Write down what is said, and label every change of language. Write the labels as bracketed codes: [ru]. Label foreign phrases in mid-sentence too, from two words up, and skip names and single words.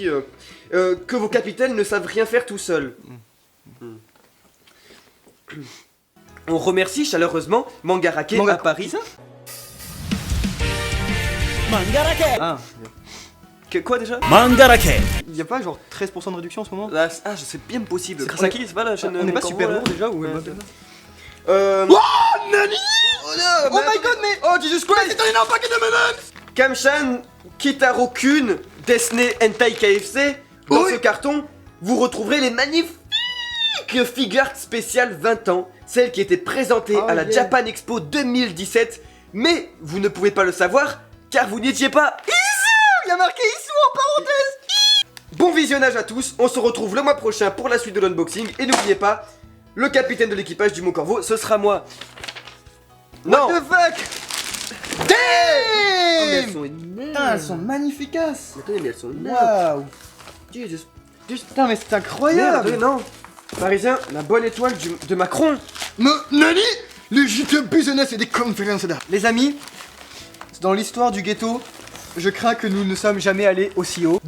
[fr] Que vos capitaines ne savent rien faire tout seuls. On remercie chaleureusement Mangarake à Paris. Mangarake Ah, Quoi déjà? Mangarake y a pas genre 13% de réduction en ce moment? Ah, je sais bien possible. C'est Grâce on à est- qui? C'est pas la chaîne On n'est Mon pas Corvo, super là lourd déjà ou Ouais. Oh Nani? Oh non, [en] Oh my god, [fr] mais [en] oh Jesus Christ, [fr] c'est un énorme paquet de M&M's. Kamshan, Kitaro-kun, Disney Hentai KFC. Dans Oui. ce carton, vous retrouverez les magnifiques figures spéciales 20 ans, celles qui étaient présentées Oh à la yeah. Japan Expo 2017. Mais vous ne pouvez pas le savoir car vous n'y étiez pas. Il y a marqué Issou en parenthèse. Bon visionnage à tous, on se retrouve le mois prochain pour la suite de l'unboxing. Et n'oubliez pas, le capitaine de l'équipage du Mon Corvo, ce sera moi. Non. [en] What the fuck? [fr] Oh, mais elles Damn. sont énormes. Putain, elles sont magnifiques. Mais attendez, mais elles sont énormes. Waouh. Jesus. Putain, mais c'est Merde, incroyable. attendez, non. Parisien, la bonne étoile de Macron. Nani? [en] Legit business [fr] et des conférences d'art. Les amis, dans l'histoire du ghetto, je crains que nous ne sommes jamais allés aussi haut.